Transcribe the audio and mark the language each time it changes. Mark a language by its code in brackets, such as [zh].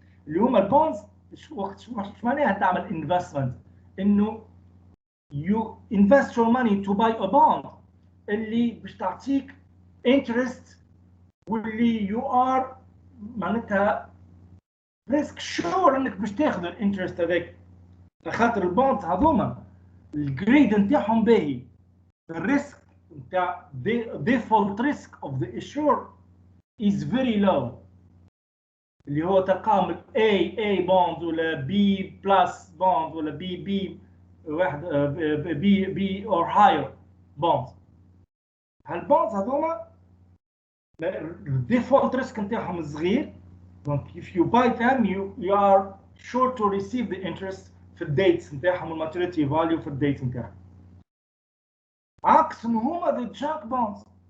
[ar] اللي هما البونز وقت شو معناها تعمل انفستمنت؟ انه [en] you invest your money to buy a bond [ar] اللي باش تعطيك interest واللي you are معناتها ريسك شور انك باش تاخذ الانترست هذاك. خاطر البوندز هذوما الجريد نتاعهم باهي، الريسك نتاع [en] default risk of the issuer is very low، [ar] اللي هو تلقاهم ال A bond ولا B plus bond ولا B واحد B or higher bonds. هالبوندز هذوما الديفولت ريسك نتاعهم صغير. [en] دونك if you buy them you are sure to receive the interest [ar] في الديتس نتاعهم [en] والماتوريتي فاليو في الديتس نتاعهم. [ar] عكس هما [en] the junk bonds.